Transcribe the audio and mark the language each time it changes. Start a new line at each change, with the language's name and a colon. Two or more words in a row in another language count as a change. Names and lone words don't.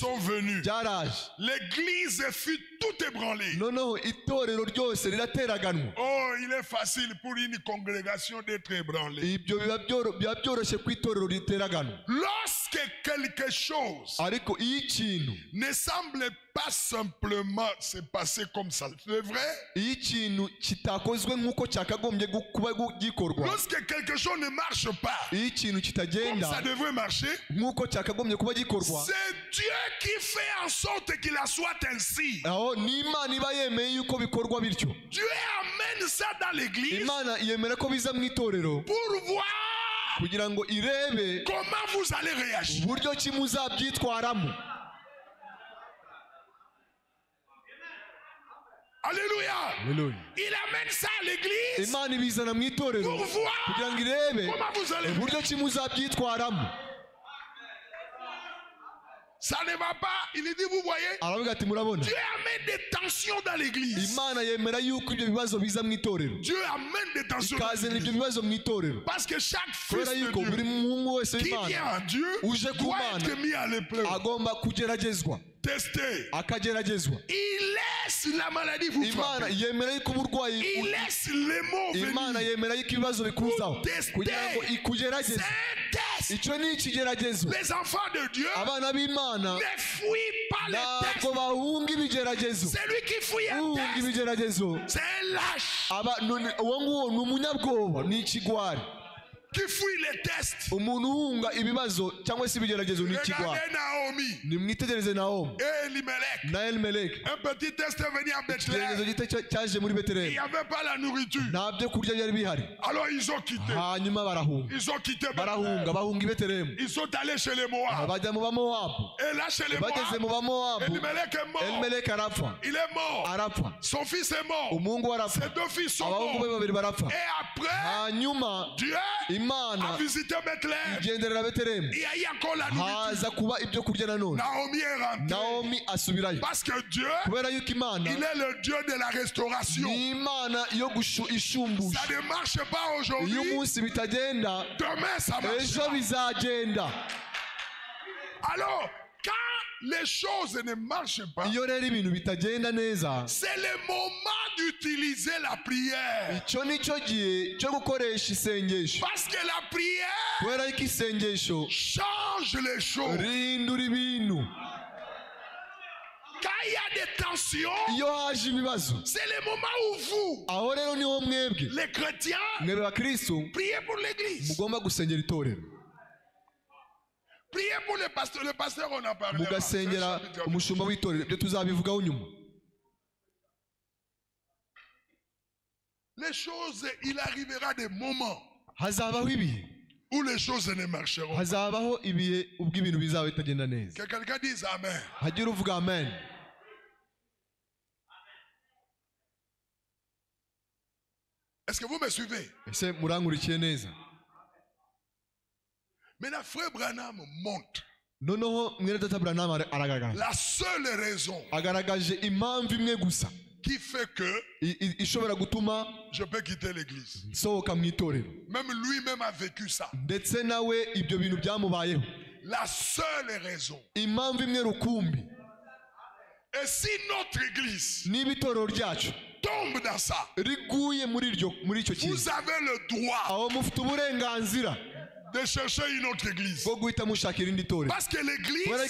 French: Sont venues.
Kinyarwanda: byaraje.
French: L'église fut tout ébranlée.
Kinyarwanda: noneho itorero ryose rirateraganwa.
French: Oh, il est facile pour une congrégation d'être ébranlée.
Kinyarwanda: ibyo biba byoroshye ku itorero riteraganwa.
French: Lorsque quelque chose
Kinyarwanda: ariko iyo ikintu
French: ne semble pas simplement se passer comme ça, c'est vrai?
Kinyarwanda: iyo ikintu kitakozwe nk'uko cyakagombye kuba gikorwa,
French: Lorsque quelque chose ne marche pas
Kinyarwanda: iyo ikintu
French: comme
Kinyarwanda: kitagenda
French: ça devrait marcher,
Kinyarwanda: nk'uko cyakagombye kuba gikorwa,
French: c'est Dieu qui fait en sorte qu'il en soit ainsi.
Kinyarwanda: aho ni Imana iba yemeye yuko bikorwa bityo.
French: Dieu amène ça dans l'église
Kinyarwanda: Imana yemera ko biza mu itorero
French: pour voir
Kinyarwanda: kugira ngo irebe
French: comment vous allez réagir.
Kinyarwanda: uburyo ki muzabyitwaramo.
French: Alléluia. Il amène ça à l'église
Kinyarwanda: Imana ibizana mu itorero
French: pour voir
Kinyarwanda: kugira ngo irebe
French: comment vous allez
Kinyarwanda: uburyo ki muzabyitwaramo.
French: Ça ne va pas. Il dit, vous voyez,
Kinyarwanda: aravuga ati murabona,
French: Dieu amène des tensions dans l'église.
Kinyarwanda: Imana yemera yuko ibyo bibazo biza mu itorero,
French: Dieu amène des tensions dans
Kinyarwanda: ikazana ibyo
French: l'église.
Kinyarwanda: bibazo mu itorero,
French: Parce que chaque fils
Kinyarwanda: kubera yuko
French: de
Kinyarwanda: buri
French: Dieu
Kinyarwanda: muhungu wese
French: qui vient
Kinyarwanda: w'Imana
French: à Dieu
Kinyarwanda: uje ku
French: doit
Kinyarwanda: Mana
French: être mis à l'épreuve,
Kinyarwanda: agomba kugeragezwa,
French: testé.
Kinyarwanda: akageragezwa.
French: Il laisse la maladie vous
Kinyarwanda: Imana
French: frapper.
Kinyarwanda: yemera yuko uburwayi,
French: Il laisse les mots
Kinyarwanda: Imana
French: venir.
Kinyarwanda: yemera yuko ibibazo bikuzaho
French: Tester.
Kinyarwanda: kugira ngo ikugerageze.
French: C'est un test.
Kinyarwanda: icyo ni ikigeragezo.
French: Les enfants de Dieu
Kinyarwanda: abana b'Imana
French: ne fuient pas les tests.
Kinyarwanda: ntabwo bahunga ibigeragezo.
French: C'est lui qui fuit un
Kinyarwanda: uhunga
French: test.
Kinyarwanda: ibigeragezo
French: C'est un lâche
Kinyarwanda: uwo nguwo ni umunyabwoba, ni ikigwari.
French: qui fuit les tests.
Kinyarwanda: umuntu uhunga ibibazo cyangwa se ibigeragezo ni ikigwari.
French: Regardez Naomi
Kinyarwanda: nimwitegereze Nawomi
French: et Elimelech.
Kinyarwanda: na Elimeleki.
French: Un petit test est venu à
Kinyarwanda: ikigeragezo
French: Bethléem.
Kinyarwanda: gito cyaje muri
French: Il n'y
Kinyarwanda: Betelehemu,
French: avait pas la nourriture.
Kinyarwanda: nta byo kurya byari bihari.
French: Alors ils ont quitté.
Kinyarwanda: hanyuma barahunga,
French: Ils ont quitté
Kinyarwanda: barahunga
French: Bethléem.
Kinyarwanda: bahunga i Betelehemu,
French: Ils sont allés chez les Moab.
Kinyarwanda: bajya mu Bamowabu.
French: Et là, chez les
Kinyarwanda: bageze mu
French: Moab,
Kinyarwanda: Bamowabu,
French: Elimelech est mort.
Kinyarwanda: Elimeleki arapfa,
French: Il est mort.
Kinyarwanda: arapfa,
French: Son fils est mort.
Kinyarwanda: umuhungu we arapfa,
French: Ses deux fils sont
Kinyarwanda: abahungu be
French: morts.
Kinyarwanda: babiri barapfa.
French: Et après,
Kinyarwanda: hanyuma
French: Dieu
Kinyarwanda: Imana
French: a visité Bethléem.
Kinyarwanda: igenderera Betelehemu,
French: Il y a eu encore la nourriture.
Kinyarwanda: haza kuba ibyo kurya nanone.
French: Naomi est rentrée.
Kinyarwanda: Nawomi asubirayo
French: Parce que Dieu,
Kinyarwanda: kubera yuko Imana
French: il est le Dieu de la restauration.
Kinyarwanda: ni Imana yo ishumbusha.
French: Ça ne marche pas
Kinyarwanda: iyo
French: aujourd'hui.
Kinyarwanda: umunsi bitagenda,
French: Demain, ça marche.
Kinyarwanda: ejo bizagenda.
French: Alors, quand les choses ne marchent pas,
Kinyarwanda: iyo rero ibintu bitagenda neza,
French: c'est le moment d'utiliser la prière.
Kinyarwanda: icyo ni cyo gihe cyo gukoresha isengesho,
French: Parce que la prière
Kinyarwanda: kubera yuko isengesho
French: change les choses.
Kinyarwanda: rihindura ibintu.
French: Quand il y a des tensions,
Kinyarwanda: iyo haje ibibazo,
French: c'est le moment où vous,
Kinyarwanda: aho rero niho mwebwe
French: les chrétiens,
Kinyarwanda: mwebwe bakristo
French: priez pour l'église.
Kinyarwanda: mugomba gusengera itorero,
French: Priez pour le pasteur. Le pasteur, on a parlé.
Kinyarwanda: mugasengera umushumba w'itorero. Ibyo tuzabivugaho nyuma.
French: Les choses, il arrivera des moments
Kinyarwanda: hazabaho ibihe,
French: où les choses ne marcheront pas.
Kinyarwanda: hazabaho ibihe ubwo ibintu bizaba bitagenda neza.
French: Que quelqu'un dise Amen.
Kinyarwanda: hagira uvuga amen.
French: Est-ce que vous me suivez?
Kinyarwanda: ese murankurikiye neza?
French: Maintenant, frère Branham montre
Kinyarwanda: noneho mwene data Branham aragaragaza,
French: la seule raison
Kinyarwanda: agaragaje impamvu imwe gusa
French: qui fait que
Kinyarwanda: ishobora gutuma
French: je peux quitter l'église.
Kinyarwanda: nsohoka mu itorero.
French: Même lui-même a vécu ça.
Kinyarwanda: ndetse nawe ibyo bintu byamubayeho.
French: La seule raison.
Kinyarwanda: impamvu imwe rukumbi,
French: Et si notre église
Kinyarwanda: niba itorero ryacu
French: tombe dans ça,
Kinyarwanda: riguye muri icyo kintu,
French: vous avez le droit
Kinyarwanda: aho mufite uburenganzira
French: de chercher une autre église.
Kinyarwanda: bwo guhita mushakira irindi torero.
French: Parce que
Kinyarwanda: kubera ko